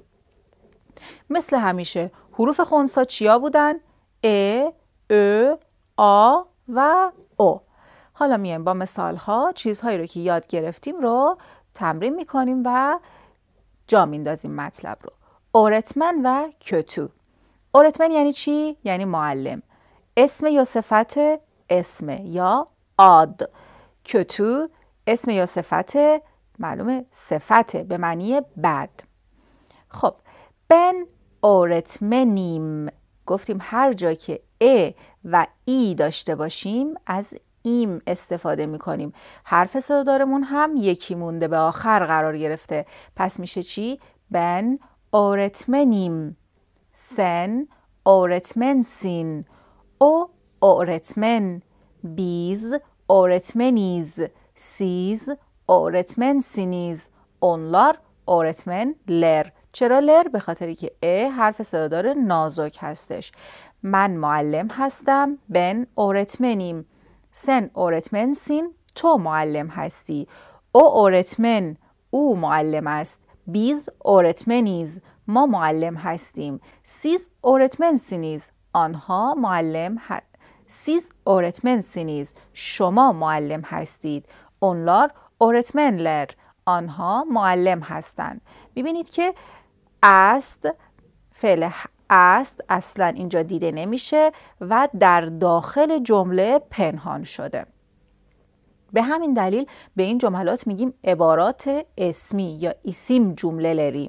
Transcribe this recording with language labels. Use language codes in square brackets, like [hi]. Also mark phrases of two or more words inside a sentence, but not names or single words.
[fa] مثل همیشه حروف خنثی چیا بودن؟ ا، آ و او. حالا میایم با مثال ها چیزهایی رو که یاد گرفتیم رو تمرین میکنیم و جا میندازیم مطلب رو. öğretmen و kötü. öğretmen یعنی چی؟ یعنی معلم. اسم یا صفت؟ اسم یا آد. kötü اسم یا صفت؟ معلومه صفته به معنی بد. [tr] خب ben öğretmenim. [fa] گفتیم هر جا که ا و ای داشته باشیم از ایم استفاده میکنیم. حرف صدادارمون هم یکی مونده به آخر قرار گرفته. پس میشه چی؟ [tr] ben öğretmenim. sen öğretmensin. o öğretmen. biz öğretmeniz. siz öğretmensiniz. onlar öğretmenler. [fa] چرا لر؟ به خاطری که ا حرف صدادار نازک هستش. من معلم هستم. [tr] ben öğretmenim. sen öğretmensin. [fa] تو معلم هستی. [tr] o öğretmen. [fa] او معلم است. [tr] biz öğretmeniz. [fa] ما معلم هستیم. [tr] siz öğretmensiniz. [fa] آنها معلم [tr] siz öğretmensiniz. [fa] شما معلم هستید. [tr] onlar öğretmenler. [fa] آنها معلم هستند. میبینید که است، فعل است اصلا اینجا دیده نمیشه و در داخل جمله پنهان شده. به همین دلیل به این جملات میگیم عبارات اسمی یا [tr] isim cümleleri.